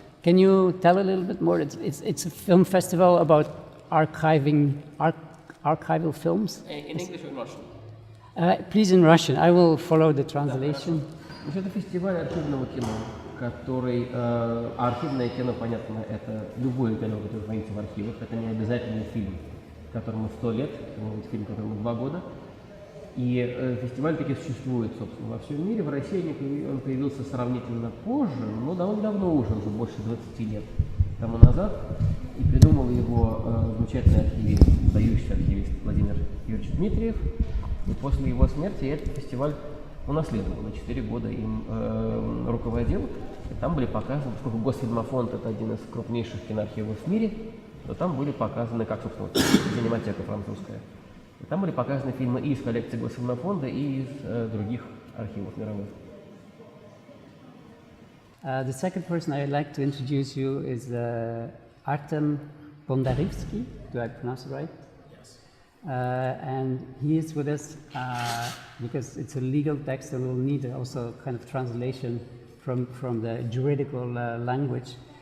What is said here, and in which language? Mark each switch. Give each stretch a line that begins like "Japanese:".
English: Can you tell a little bit more? It's a film festival about archival films. In English or in Russian? Please in Russian. I will follow the translation.
Russian: Это фестиваль архивного кино, который архивное кино, понятно, это любое кино, которое хранится в архивах. Это не обязательно фильм, которому 100 лет, это может быть фильм, которому 2 года. И фестиваль таки существует, собственно, во всем мире. В России он появился сравнительно позже, но довольно давно уже больше 20 лет тому назад. И придумал его замечательный архивист, выдающийся архивист Владимир Юрьевич Дмитриев. И после его смерти этот фестиваль унаследовал, на 4 года им руководил. И там были показаны, поскольку Госфильмофонд – это один из крупнейших киноархивов в мире, то там были показаны, как, собственно, Кинематека французская. И там были показаны фильмы и из коллекции Госфильмофонда, и из других архивов мировых.
English: The second person I'd like to introduce you is Artem Bondarivsky. Do I pronounce it right? Yes. And he is with us because it's a legal text and we'll need also kind of translation from the juridical language.